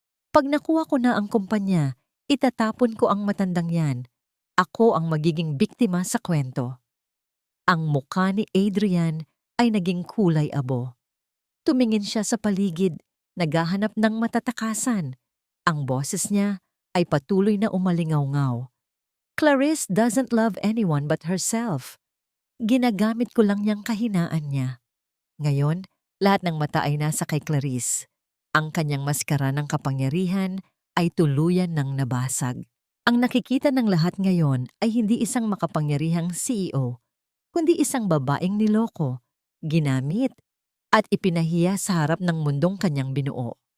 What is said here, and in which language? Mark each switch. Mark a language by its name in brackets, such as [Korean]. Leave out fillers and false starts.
[Filipino] Pag nakuha ko na ang kumpanya, itatapon ko ang matandang yan. Ako ang magiging biktima sa kwento. Ang mukha ni Adrian ay naging kulay abo. Tumingin siya sa paligid, naghahanap ng matatakasan. Ang boses niya ay patuloy na umalingaw-ngaw. [English] Clarice doesn't love anyone but herself. [Filipino] Ginagamit ko lang niyang kahinaan niya. Ngayon, lahat ng mata ay nasa kay Clarice. Ang kanyang maskara ng kapangyarihan ay tuluyan ng nabasag. Ang nakikita ng lahat ngayon ay hindi isang makapangyarihang CEO, kundi isang babaeng niloko, ginamit, at ipinahiya sa harap ng mundong kanyang binuo.